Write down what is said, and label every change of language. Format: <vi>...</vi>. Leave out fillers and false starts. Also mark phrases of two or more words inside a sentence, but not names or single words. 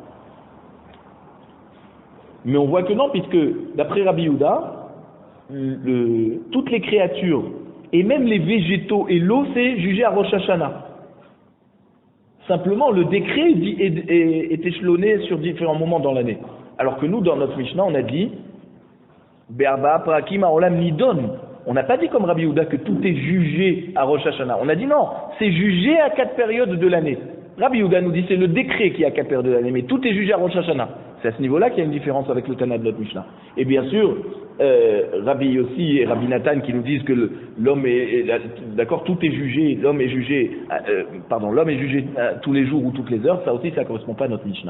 <fr>Mais on voit que non, puisque d'après Rabbi Yehuda, toutes les créatures, et même les végétaux et l'eau, c'est jugé à Rosh Hashanah. Simplement, le décret est échelonné sur différents moments dans l'année. Alors que nous, dans notre Mishnah, on a dit</fr> <he>בארבעה פרקים העולם נידון.</he> <fr>On n'a pas dit comme Rabbi Yehuda que tout est jugé à Rosh Hashanah. On a dit non, c'est jugé à 4 périodes de l'année. Rabbi Yehuda nous dit c'est le décret qui est à 4 périodes de l'année, mais tout est jugé à Rosh Hashanah. C'est à ce niveau-là qu'il y a une différence avec le Tana de notre Mishnah. Et bien sûr, Rabbi Yossi et Rabbi Nathan qui nous disent que l'homme est d'accord, tout est jugé, l'homme est jugé tous les jours ou toutes les heures, ça aussi ça ne correspond pas à notre Mishnah.</fr>